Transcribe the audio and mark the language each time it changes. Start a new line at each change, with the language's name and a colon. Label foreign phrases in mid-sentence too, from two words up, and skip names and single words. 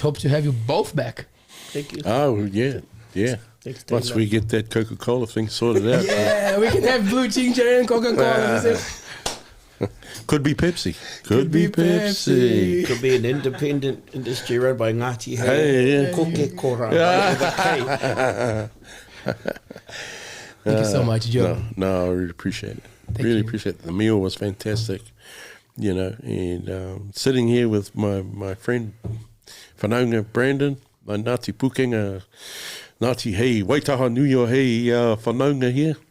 English: Hope to have you both back. Thank you. Oh, yeah. Yeah. Thanks, Once we get that Coca-Cola thing sorted out. Yeah, we can have blue ginger and Coca-Cola. Could be Pepsi. Could be Pepsi. Could be an independent industry run by Ngāti Hei. Hey, yeah. Koke kora. Thank you so much, Joe. No, I really appreciate it. Really appreciate it. The meal was fantastic, you know, and sitting here with my friend Whananga Brandon, my Ngāti Pukenga, Ngāti Hei, Whanganui-A-Hei Whananga here.